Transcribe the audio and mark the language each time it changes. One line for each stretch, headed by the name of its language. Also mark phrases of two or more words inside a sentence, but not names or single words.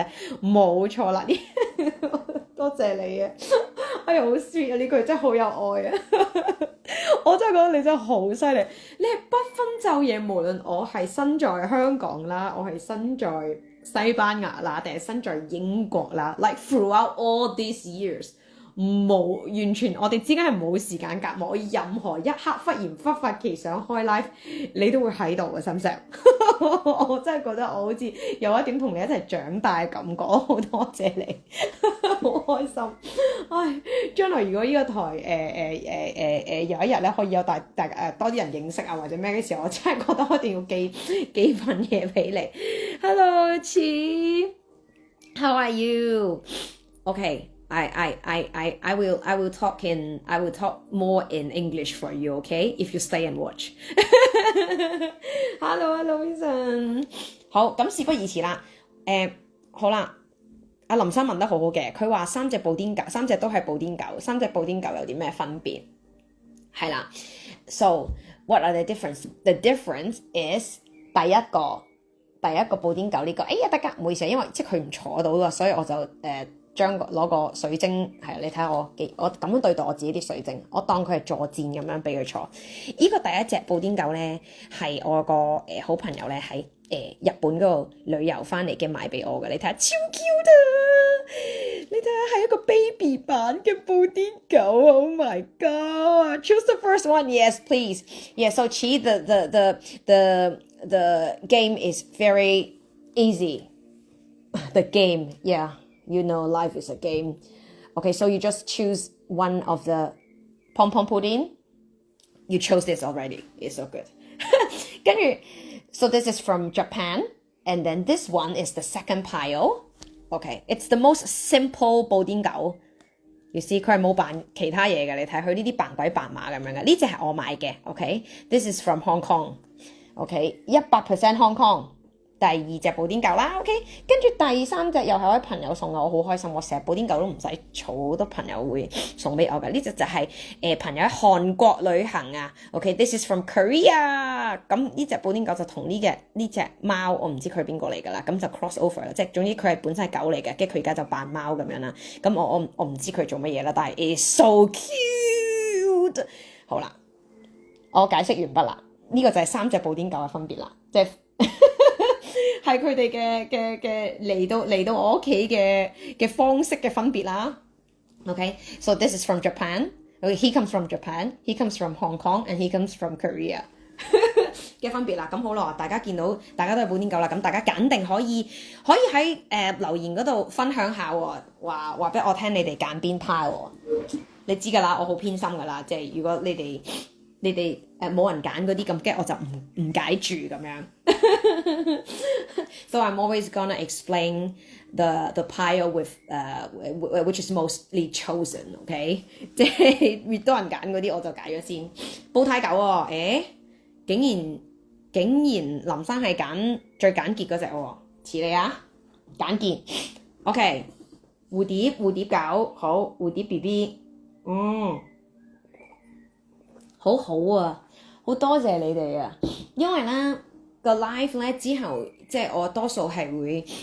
Cantonese: 冇錯啦，多謝你啊！哎呀，好 sweet 啊！呢句真係好有愛啊！我真係覺得你真係好犀利，你係不分晝夜，無論我係身在香港啦，我係身在西班牙啦，定係身在英國啦 ，
English: like throughout all these years。
Cantonese: 冇，完全我哋之間係冇時間隔膜，我任何一刻忽然忽發奇想開 live， 你都會喺度嘅，心石。我真係覺得我好似有一點同你一齊長大嘅感覺，好多謝你，好開心。唉，將來如果呢個台有一日咧可以有大多啲人認識啊或者咩嘅時候，我真係覺得我一定要寄份嘢俾你。
English: Hello, Chi, how are you? Okay. I will talk more in English for you, okay? If you stay and watch. Hello, Vincent.
Cantonese: 好，咁事不宜遲啦。好啦，阿林生問得好好嘅，佢話3隻布丁狗，3隻都係布丁狗，3隻布丁狗有啲咩分別？
English: 係啦 ，So what are the difference? The difference is
Cantonese: 第一個布丁狗呢個，哎呀，大家唔好意思，因為即係佢唔坐到啊，所以我就將攞個水晶係，你睇下我咁樣對待我自己啲水晶，我當佢係坐墊咁樣俾佢坐。呢個第一隻布丁狗咧係我個好朋友咧喺日本嗰度旅遊翻嚟嘅買俾我嘅，你睇下超 cute 啊！你睇下係一個 baby 版嘅布丁狗 ，
English: Oh my god! Choose the first one, yes, please. Yeah, so Chi, the game is very easy. The game, yeah.You know, life is a game. Okay, so you just choose one of the pom-pom pudding. You chose this already. It's so good. 跟住 so this is from Japan. And then this one is the second pile. Okay, it's the most simple 布丁狗。You see,
Cantonese: 佢係冇扮其他嘢嘅，你睇佢呢啲扮鬼扮馬咁樣嘅。呢隻係我買嘅。
English: Okay, this is from Hong Kong. Okay, 100% Hong Kong。
Cantonese: 第2隻布丁狗啦 ，OK， 跟住第3隻又係我啲朋友送嘅，我好開心，我成日布丁狗都唔使儲，好多朋友會送俾我嘅。呢隻就係朋友喺韓國旅行啊 ，
English: OK，this is from Korea。
Cantonese: 咁呢隻布丁狗就同呢隻貓，我唔知佢係邊個嚟㗎啦，咁就
English: cross over
Cantonese: 啦，即係總之佢係本身係狗嚟嘅，跟住佢而家就扮貓咁樣啦。咁我唔知佢做乜嘢啦，但係
English: it's so cute。
Cantonese: 好啦，我解釋完畢啦。呢個就係三隻布丁狗嘅分別啦，即係係佢哋嘅嚟到我屋企嘅方式嘅分別啦。
English: Okay, so this is from Japan. Okay, he comes from Japan. He comes from Hong Kong, and he comes from Korea.
Cantonese: 嘅分別啦，咁好咯，大家見到大家都係布丁狗啦，咁大家揀定可以喺留言嗰度分享下喎，話俾我聽你哋揀邊派喎，你知㗎啦，我好偏心㗎啦，即係如果你哋冇人揀嗰啲咁，我就唔解住咁樣。
English: So I'm always gonna explain the pile with which is mostly chosen, okay？
Cantonese: 即係越多人揀嗰啲我就解咗先。煲呔狗喎，竟然林生係揀最簡潔嗰隻喎，似你啊，簡潔。OK， 蝴蝶狗，好，蝴蝶 BB， 好好啊，好多謝你哋啊，因為咧個 live 咧之後，即係我多數係會